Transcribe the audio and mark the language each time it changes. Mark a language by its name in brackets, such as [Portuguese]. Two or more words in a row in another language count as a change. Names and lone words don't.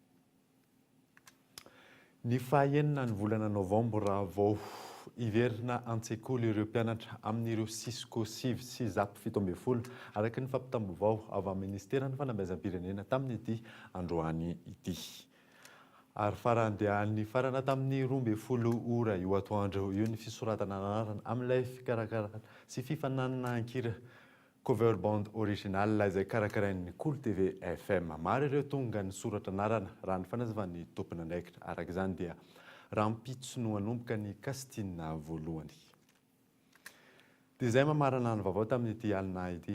[Malagasy] Ny fahaenina ny volana novambra vao iverina an-tsekoly ireo mpianatra amin'ireo 6 sy 17 araka ny fampitam-baovao avy amin'ny ministeran'ny fanamezam-pirenena tamin'ity androany ity. Ary farandehan'ny farana tamin'ny 12 ora io atoandro io ny fisoratana anarana amin'ilay fikarakarana sy fifananana ankira [English] cover band [Malagasy] original izay karakarain'ny Cool TV FM. Maro ireo tonga ny soratra anarana raha ny fanazavan'ny tompon'andraikitra. Araka izany dia rampitso no hanomboka ny kastina voalohany. Dia izay mamarana ny vaovao tamin'ity alina ity.